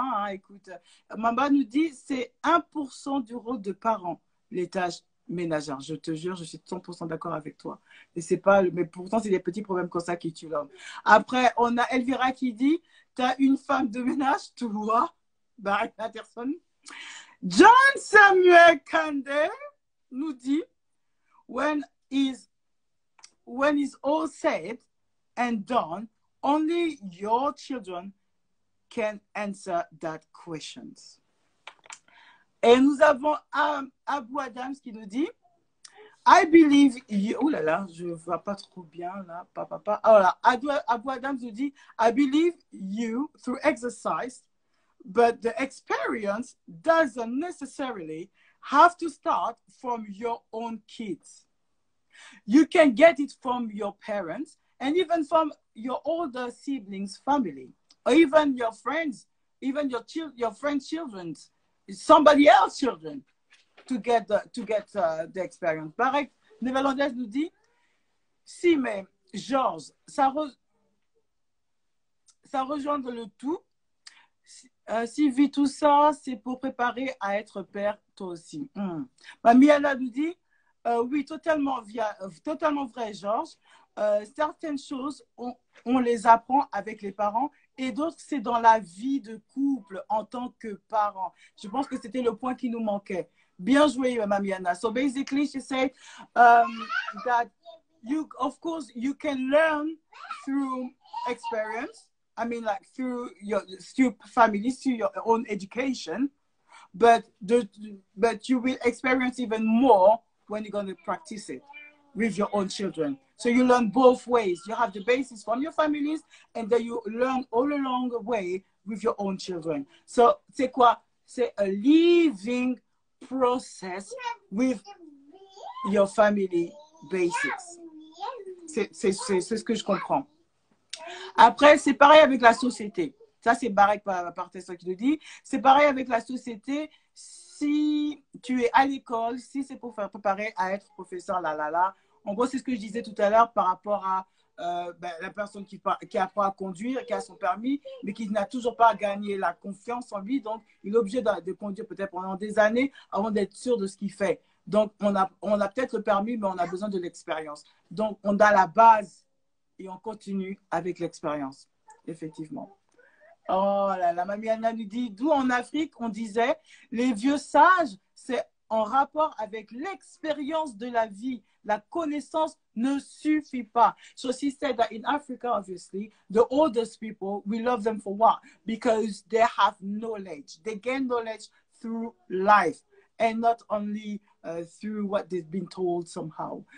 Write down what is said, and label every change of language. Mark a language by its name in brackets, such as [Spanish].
[French] Hein, écoute, Mamba nous dit c'est 1% du rôle de parent, les tâches ménagères. Je te jure, je suis 100% d'accord avec toi. Et c'est pas, mais pourtant, c'est des petits problèmes comme ça qui tuent l'homme. Après, on a Elvira qui dit tu as une femme de ménage, toi, Barry Patterson. [English] John Samuel Kande [French] nous dit [English] when is all said and done, only your children can answer that questions. [French] Et nous avons Abou Adams qui nous dit [English] I believe you. [French] Oh là là, je ne vois pas trop bien là. Voilà. [English] Abou Adams [French] nous dit [English] I believe you through exercise, but the experience doesn't necessarily have to start from your own kids. You can get it from your parents and even from your older siblings' family, or even your friends, even your friends' children, somebody else's children, to get the experience. [French] Barek néerlandaise nous dit, si mais Georges, ça rejoint le tout. Si vit tout ça, c'est pour préparer à être père, toi aussi. Miana nous dit, oui, totalement vrai, Georges. Certaines choses, on les apprend avec les parents et d'autres, c'est dans la vie de couple en tant que parent. Je pense que c'était le point qui nous manquait. Bien joué, Mamiana. [English] So basically, she said that of course, you can learn through experience. I mean, like through family, through your own education, but you will experience even more when you're going to practice it with your own children. So you learn both ways. You have the basis from your families, and then you learn all along the way with your own children. So [French] c'est quoi? C'est [English] a living process with your family basics. [French] C'est ce que je comprends. Après, c'est pareil avec la société. Ça, c'est pareil par Tesla qui le dit. C'est pareil avec la société. Si tu es à l'école, si c'est pour faire préparer à être professeur, En gros, c'est ce que je disais tout à l'heure par rapport à la personne qui apprend à conduire, qui a son permis, mais qui n'a toujours pas gagné la confiance en lui. Donc, il est obligé de conduire peut-être pendant des années avant d'être sûr de ce qu'il fait. Donc, on a peut-être le permis, mais on a besoin de l'expérience. Donc, on a la base et on continue avec l'expérience, effectivement. Oh là là, Mamie Anna nous dit, d'où en Afrique, on disait, les vieux sages, c'est en rapport avec l'expérience de la vie. La connaissance ne suffit pas. [English] So she said that in Africa, obviously, the oldest people, we love them for what? Because they have knowledge. They gain knowledge through life and not only through what they've been told somehow.